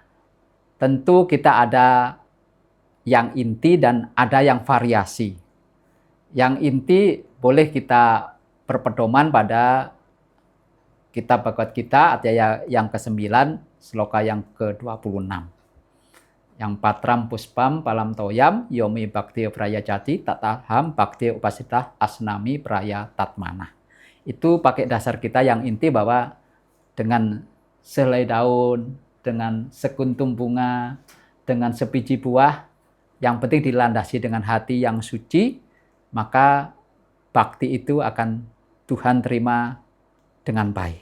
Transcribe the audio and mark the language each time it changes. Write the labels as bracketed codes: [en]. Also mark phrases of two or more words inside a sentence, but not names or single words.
[id] Tentu kita ada yang inti dan ada yang variasi. Yang inti boleh kita berpedoman pada kitab Bhagavad Gita adhyaya yang ke-9, sloka yang ke-26. [sa] Yang patram puspam palam toyam yomi bhakti praya jati tataham bhakti upasitah asnami praya tatmana. [id] Itu pakai dasar kita yang inti bahwa dengan selai daun, dengan sekuntum bunga, dengan sebiji buah, yang penting dilandasi dengan hati yang suci, maka bakti itu akan Tuhan terima dengan baik.